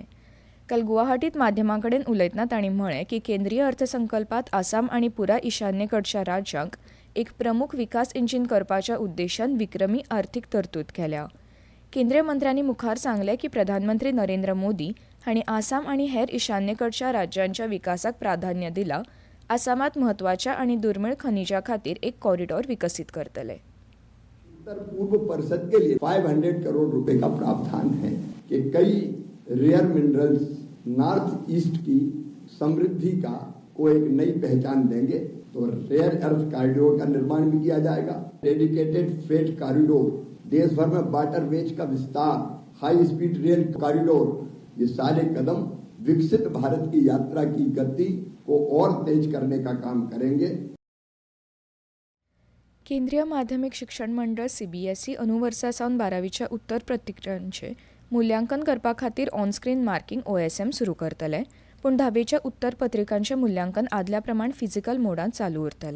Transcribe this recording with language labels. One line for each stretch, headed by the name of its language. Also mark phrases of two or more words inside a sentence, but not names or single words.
Konkani: काल गुवाहाटीत माध्यमांकडेन उलयतना तांणी म्हळें की केंद्रीय अर्थसंकल्पात आसाम आनी पुराय ईशान्येकडच्या राज्यांक एक प्रमुख विकास इंजीन करपाच्या उद्देशान विक्रमी आर्थीक तरतूद केल्या. केंद्रीय मंत्र्यांनी मुखार सांगलें की प्रधानमंत्री नरेंद्र मोदी हांणी आसाम आनी हेर ईशान्येकडच्या राज्यांच्या विकासाक प्राधान्य दिलां. आसामात म्हत्वाच्या आनी दुर्मिळ खनिजा खातीर एक कॉरिडॉर विकसित करतले.
Hindi: उत्तर पूर्व परिषद के लिए 500 करोड़ रुपए का प्रावधान है कि कई
English: rare minerals North East
Hindi: की समृद्धि का को एक नई पहचान देंगे. तो
English: rare earth corridor
Hindi: का निर्माण भी किया जाएगा.
English: dedicated freight corridor,
Hindi: देश भर में वाटरवेज का विस्तार,
English: high speed rail corridor,
Hindi: ये सारे कदम विकसित भारत की यात्रा की गति को और तेज करने का काम करेंगे.
Konkani: केंद्रीय माध्यमिक शिक्षण मंडळ सीबीएसई अनुवर्सा सावन 12वीच्या उत्तर पत्रिकांचे मुल्यांकन करपा खातीर
English: onscreen marking OSM
Konkani: सुरू करतले, पूण 10वीच्या उत्तर पत्रिकांचे मुल्यांकन आदल्या प्रमाण फिजिकल मोडान चालू उरतले.